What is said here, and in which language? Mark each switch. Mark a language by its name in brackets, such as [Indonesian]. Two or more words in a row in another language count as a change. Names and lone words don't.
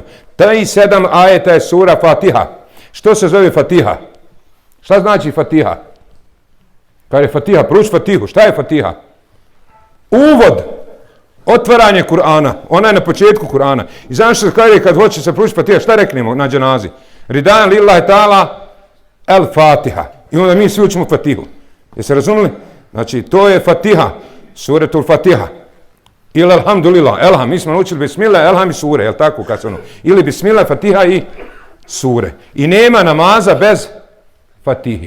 [Bosnian] Taj 7 ajeta je sura Fatiha. Što se zove Fatiha? Šta znači Fatiha? Kad je Fatiha, prouči Fatihu. Šta je Fatiha? Uvod. Otvaranje Kur'ana. Ona je na početku Kur'ana. I znaš što kaže kad hoće se proučiti Fatiha, šta reknemo na dženazi? [Arabic] رضا لله تعالى الفاتحة. [Bosnian] I onda mi svi učimo Fatihu. Jeste razumili? Znači, to je Fatiha. Suretul Fatiha. Ili alhamdulillah. Elham. Mi smo naučili bismillah, elham i sure. Jel tako? Kad se ono? Ili bismillah, Fatiha i sure. I nema namaza bez Fatihi.